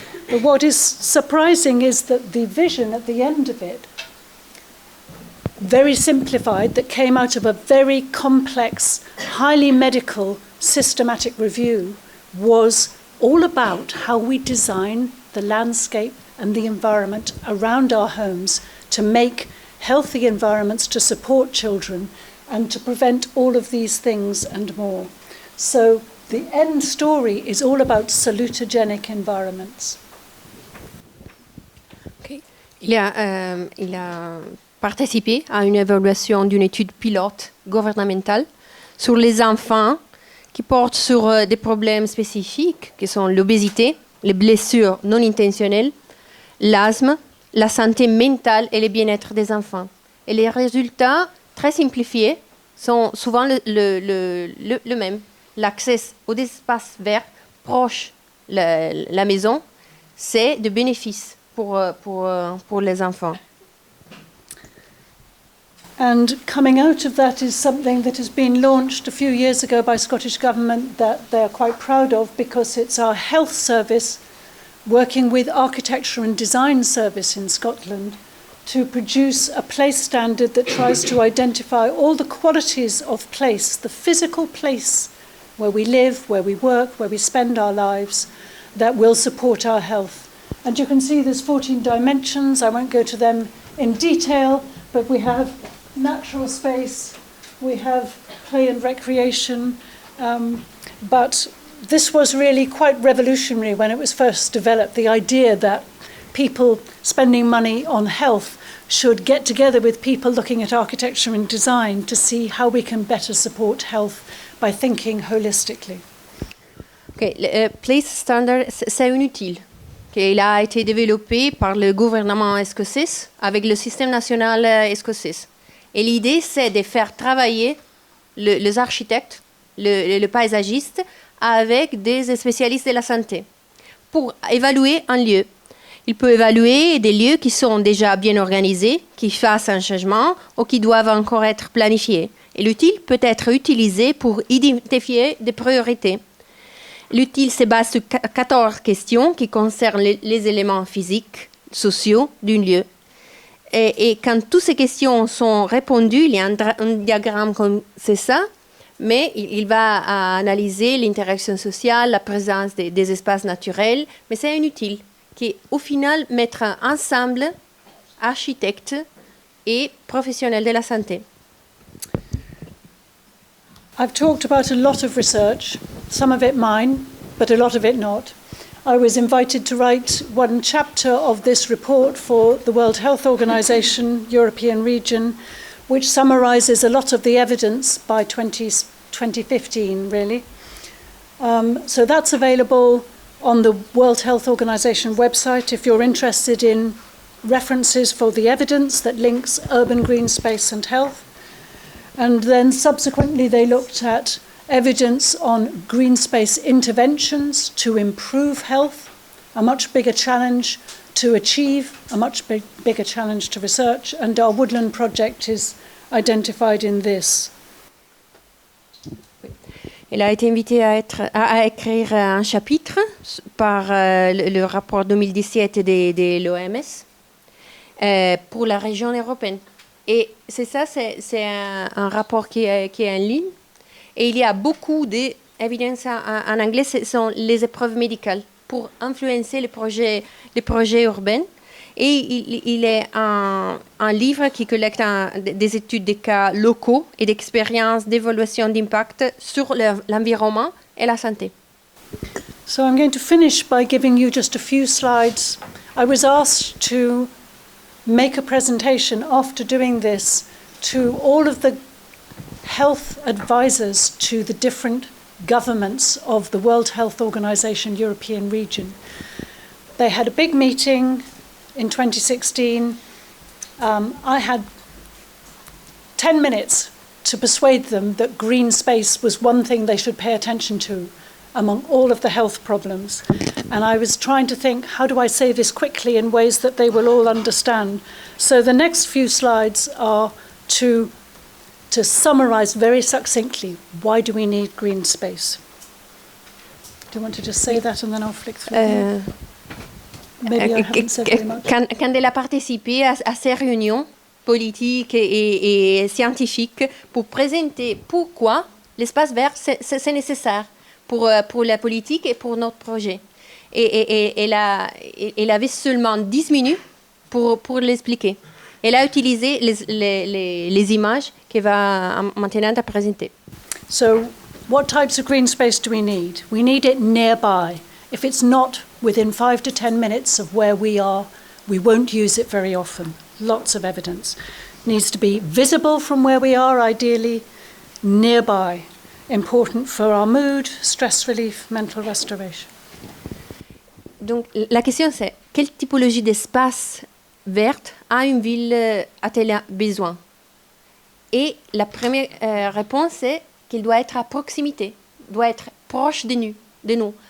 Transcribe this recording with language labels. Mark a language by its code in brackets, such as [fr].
[en] But what is surprising is that the vision at the end of it, very simplified, that came out of a very complex, highly medical, systematic review, was all about how we design the landscape and the environment around our homes to make healthy environments to support children and to prevent all of these things and more. So the end story is all about salutogenic environments. Okay. [fr] Il a participé à une évaluation d'une étude pilote gouvernementale sur les enfants qui portent sur des problèmes spécifiques qui sont l'obésité, les blessures non intentionnelles, l'asthme, la santé mentale et le bien-être des enfants. Et les résultats très simplifiés sont souvent le même. L'accès aux espaces verts proches de la maison, c'est de bénéfices pour les enfants. [en] And coming out of that is something that has been launched a few years ago by Scottish Government that they're quite proud of, because it's our health service working with Architecture and Design Service in Scotland to produce a place standard that tries to identify all the qualities of place, the physical place where we live, where we work, where we spend our lives, that will support our health. And you can see there's 14 dimensions. I won't go to them in detail, but we have natural space, we have play and recreation, but this was really quite revolutionary when it was first developed, the idea that people spending money on health should get together with people looking at architecture and design to see how we can better support health by thinking holistically. [fr] Okay, le Place Standard, c'est un outil. Il a été développé par le gouvernement écossais avec le système national écossais. Et l'idée, c'est de faire travailler les architectes, le paysagiste, avec des spécialistes de la santé pour évaluer un lieu. Il peut évaluer des lieux qui sont déjà bien organisés, qui fassent un changement ou qui doivent encore être planifiés. Et l'outil peut être utilisé pour identifier des priorités. L'outil se base sur 14 questions qui concernent les éléments physiques, sociaux d'un lieu. Et quand toutes ces questions sont répondues, il y a un diagramme comme c'est ça, mais il va analyser l'interaction sociale, la présence des espaces naturels, mais c'est un outil qui, au final, mettra ensemble architectes et professionnels de la santé. [en] I've talked about a lot of research, some of it mine, but a lot of it not. I was invited to write one chapter of this report for the World Health Organization European region, which summarizes a lot of the evidence by 2015, really. So that's available on the World Health Organization website if you're interested in references for the evidence that links urban green space and health. And then subsequently they looked at evidence on green space interventions to improve health, a much bigger challenge to achieve, a much bigger challenge to research, and our Woodland project is identified in this. [fr] Elle a été invitée à écrire un chapitre par le rapport 2017 de l'OMS pour la région européenne. Et c'est ça, c'est un rapport qui est en ligne. Et il y a beaucoup d'évidences en anglais, ce sont les épreuves médicales pour influencer les projets urbains. Et il est un livre qui collecte des études de cas locaux et d'expériences d'évaluation d'impact sur l'environnement et la santé. [en] So I'm going to finish by giving you just a few slides. I was asked to make a presentation after doing this to all of the health advisors to the different governments of the World Health Organization European region. They had a big meeting in 2016. I had 10 minutes to persuade them that green space was one thing they should pay attention to among all of the health problems. And I was trying to think, how do I say this quickly in ways that they will all understand? So the next few slides are to summarize very succinctly, why do we need green space? Do you want to just say that and then I'll flick through? Maybe I haven't said very much. [fr] Quand elle a participé à ces réunions politiques et scientifiques pour présenter pourquoi l'espace vert c'est nécessaire pour la politique et pour notre projet. Et elle avait seulement 10 minutes pour l'expliquer. Elle a utilisé les images qu'elle va maintenant présenter. [en] So, what types of green space do we need? We need it nearby. If it's not within 5 to 10 minutes of where we are, we won't use it very often. Lots of evidence. It needs to be visible from where we are, ideally, nearby. Important for our mood, stress relief, mental restoration. [fr] Donc, la question c'est, quelle typologie d'espace vert a une ville a-t-elle besoin? Et la première réponse est qu'il doit être à proximité, doit être proche de nous.